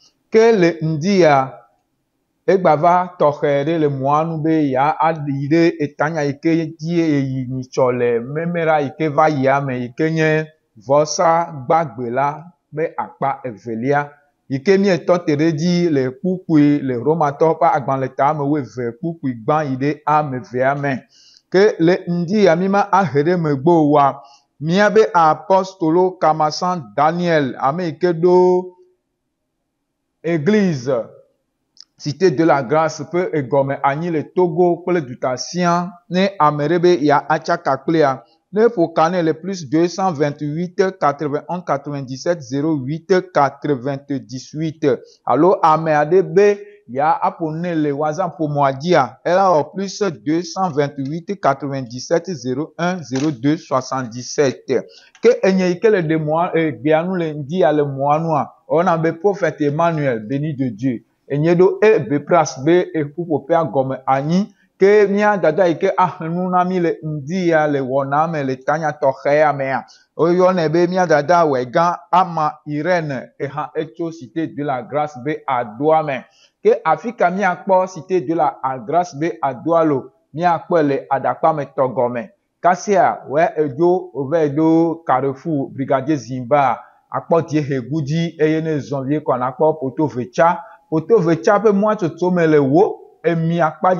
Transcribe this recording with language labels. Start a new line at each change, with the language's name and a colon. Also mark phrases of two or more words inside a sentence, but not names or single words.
Ewe: Ke le ŋdi ya egbava tɔxɛ ɖe le mɔa nu be ya aɖi ɖe etanya yi ke dzi eyi nyitsɔ le memera yi ke va yia me yi ke nye vɔsa gbagbe la be akpa evelia yi ke míetɔ te ɖe dzi le kpukpui le Romatɔwo ƒe agbalẽ ta ame wuieve kpukpui gbã yi ɖe ame evea me. Ke le ŋdi ya mí ma ahe ɖe megbe o wa míabe apɔstolo Kamasan Daniel ame yi ke ɖo église Cité de la Grâce ƒe egɔme anyi le Togo kple dutasia ne ame ɖe be ya atsaka kplea ne ƒo ka ne le plus 228 81 97 08 98 alo ame aɖe be ya aƒo ne le WhatsApp ƒomɔa dzia ela wɔ plus 228 97 01 02 77 ke enye yi ke le ɖe mɔa egbea nu le ŋdi ya le mɔa nua wɔna be prophète Emmanuel
French: béni de Dieu
Ewe: enye ɖo bepras be ƒuƒoƒea gɔme anyi ke mía dada yi ke ahe nu na mí le ŋdi ya le wɔna me le tanya tɔxɛ ya mea woyɔnɛ be mía dada wɛgã ama Irene eha etso Cité de la Grâce be adoa me ke afi ka míakpɔ Cité de la Grâce be adoa lo míakpɔe le aɖakpametɔ gɔme kasia wɔ edzo wòva ɖo Carrefour Brigadier Zimba akpɔ Diehegu dzi eye ne zɔnvie kɔ nakpɔ Potovetsa ƒe mɔatsotso me le wo emi akpadzi